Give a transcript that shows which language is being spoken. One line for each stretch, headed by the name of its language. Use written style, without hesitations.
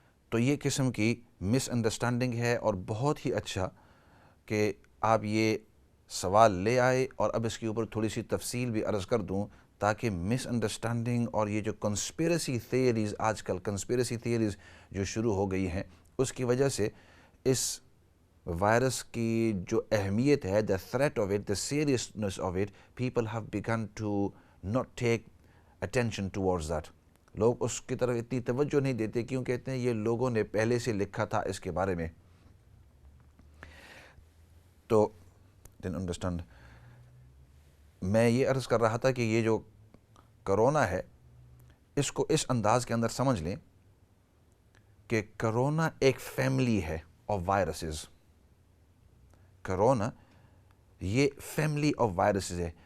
Urdu: تو یہ قسم کی مس انڈرسٹینڈنگ ہے، اور بہت ہی اچھا کہ آپ یہ سوال لے آئے، اور اب اس کے اوپر تھوڑی سی تفصیل بھی عرض کر دوں تاکہ مس انڈرسٹینڈنگ اور یہ جو کنسپیریسی تھیوریز آج کل کنسپیریسی تھیوریز جو شروع ہو گئی ہیں اس کی وجہ سے اس وائرس کی جو اہمیت ہے،
English: the threat of it, the seriousness of it, people have begun to not take attention towards that.
Urdu: لوگ اس کی طرف اتنی توجہ نہیں دیتے، کیوں کہتے ہیں یہ لوگوں نے پہلے سے لکھا تھا اس کے بارے میں. تو
English: didn't understand.
Urdu: میں یہ عرض کر رہا تھا کہ یہ جو کرونا ہے اس کو اس انداز کے اندر سمجھ لیں کہ کرونا ایک فیملی ہے آف وائرسز. کرونا یہ فیملی آف وائرسز ہے.